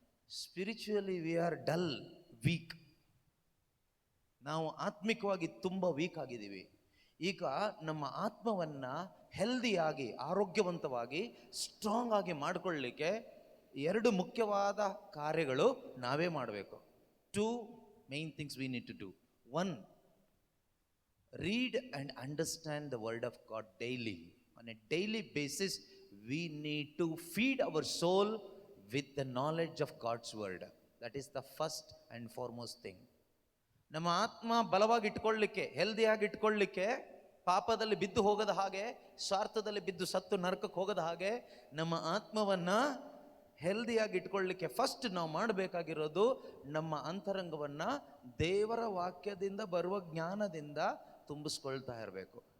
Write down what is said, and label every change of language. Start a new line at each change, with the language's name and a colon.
English: Spiritually we are dull, weak.
Kannada: ನಾವು ಆತ್ಮಿಕವಾಗಿ ತುಂಬ weak ಆಗಿದ್ದೀವಿ. ಈಗ ನಮ್ಮ ಆತ್ಮವನ್ನು ಹೆಲ್ದಿಯಾಗಿ, ಆರೋಗ್ಯವಂತವಾಗಿ, ಸ್ಟ್ರಾಂಗ್ ಆಗಿ ಮಾಡಿಕೊಳ್ಳಲಿಕ್ಕೆ ಎರಡು ಮುಖ್ಯವಾದ ಕಾರ್ಯಗಳು ನಾವೇ ಮಾಡಬೇಕು. To
English: main things we need to do. One, read and understand the word of God daily. On a daily basis, we need to feed our soul with the knowledge of God's word. That is the first and foremost thing.
Kannada: ನಮ್ಮ ಆತ್ಮ ಬಲವಾಗಿ ಇಟ್ಕೊಳ್ಳಿಕ್ಕೆ, ಹೆಲ್ದಿಯಾಗಿ ಇಟ್ಕೊಳ್ಳಿಕ್ಕೆ, ಪಾಪದಲ್ಲಿ ಬಿದ್ದು ಹೋಗದ ಹಾಗೆ, ಸ್ವಾರ್ಥದಲ್ಲಿ ಬಿದ್ದು ಸತ್ತು ನರಕಕ್ಕೆ ಹೋಗದ ಹಾಗೆ, ನಮ್ಮ ಆತ್ಮವನ್ನ ಹೆಲ್ದಿಯಾಗಿ ಇಟ್ಕೊಳ್ಳಿಕ್ಕೆ ಫಸ್ಟ್ ನಾವು ಮಾಡಬೇಕಾಗಿರೋದು ನಮ್ಮ ಅಂತರಂಗವನ್ನ ದೇವರ ವಾಕ್ಯದಿಂದ ಬರುವ ಜ್ಞಾನದಿಂದ ತುಂಬಿಸ್ಕೊಳ್ತಾ ಇರಬೇಕು.